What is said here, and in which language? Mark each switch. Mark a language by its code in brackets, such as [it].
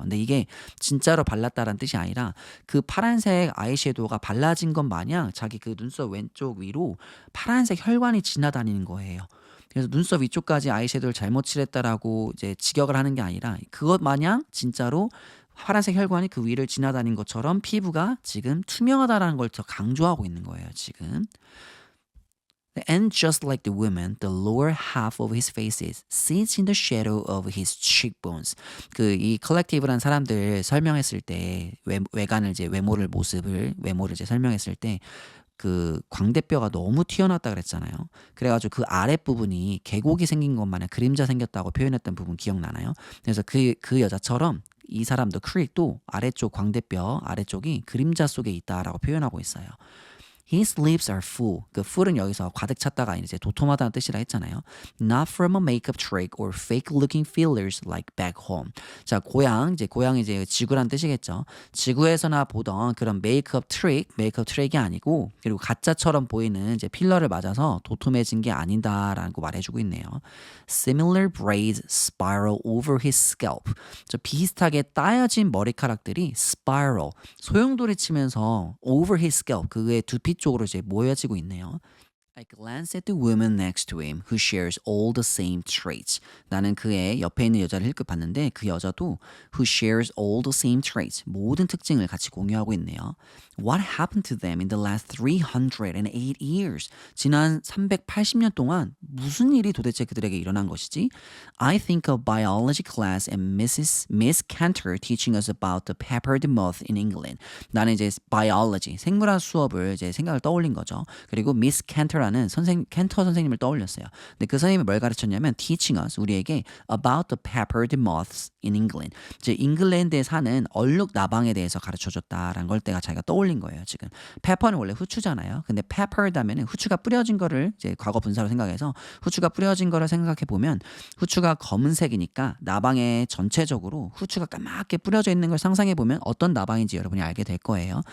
[ko] 근데 이게 진짜로 발랐다는 뜻이 아니라 그 파란색 아이섀도우가 발라진 것 마냥 자기 그 눈썹 왼쪽 위로 파란색 혈관이 지나다니는 거예요. 그래서 눈썹 위쪽까지 아이섀도우를 잘못 칠했다라고 이제 직역을 하는 게 아니라 그것 마냥 진짜로 파란색 혈관이 그 위를 지나다닌 것처럼 피부가 지금 투명하다라는 걸 더 강조하고 있는 거예요, 지금. [en] And just like the woman, the lower half of his face sits in the shadow of his cheekbones. [ko] 그 이 컬렉티브란 사람들 설명했을 때 외관을 이제 외모를 이제 설명했을 때 그 광대뼈가 너무 튀어나왔다 그랬잖아요. 그래가지고 그 아랫부분이 계곡이 생긴 것 마냥 그림자 생겼다고 표현했던 부분 기억나나요? 그래서 그 여자처럼 이 사람도 크릭도 아래쪽 광대뼈 아래쪽이 그림자 속에 있다라고 표현하고 있어요. [en] His lips are full. [ko] 그 full은 여기서 가득 찼다가 이제 도톰하다는 뜻이라 했잖아요. [en] Not from a makeup trick or fake-looking fillers like back home. [ko] 자, 고향이 이제 지구란 뜻이겠죠. 지구에서나 보던 그런 메이크업 트릭이 아니고 그리고 가짜처럼 보이는 이제 필러를 맞아서 도톰해진 게 아니다라고 말해주고 있네요. [en] Similar braids spiral over his scalp. [ko] 저 비슷하게 따여진 머리카락들이 spiral, 소용돌이 치면서 over his scalp, 그의 두피 쪽으로 이제 모여지고 있네요. [en] I glance at the woman next to him who shares all the same traits. [ko] 나는 그의 옆에 있는 여자를 힐끗 봤는데 그 여자도 who shares all the same traits. 모든 특징을 같이 공유하고 있네요. [en] What happened to them in the last 308 years? [ko] 지난 380년 동안 무슨 일이 도대체 그들에게 일어난 것이지? [en] I think of biology class and Miss Cantor teaching us about the peppered moth in England. [ko] 나는 이제 biology, 생물학 수업을 이제 생각을 떠올린 거죠. 그리고 Miss Cantor라는 켄터 선생님을 떠올렸어요. 근데 그 선생님이 뭘 가르쳤냐면 teaching us, 우리에게 about the peppered moths in England. 이제 잉글랜드에 사는 얼룩 나방에 대해서 가르쳐줬다라는 걸 때가 자기가 떠올린 거예요. 지금 pepper는 원래 후추잖아요. 근데 peppered 하면은 후추가 뿌려진 거를 이제 과거 분사로 생각해서 후추가 뿌려진 거를 생각해 보면 후추가 검은색이니까 나방에 전체적으로 후추가 까맣게 뿌려져 있는 걸 상상해 보면 어떤 나방인지 여러분이 알게 될 거예요.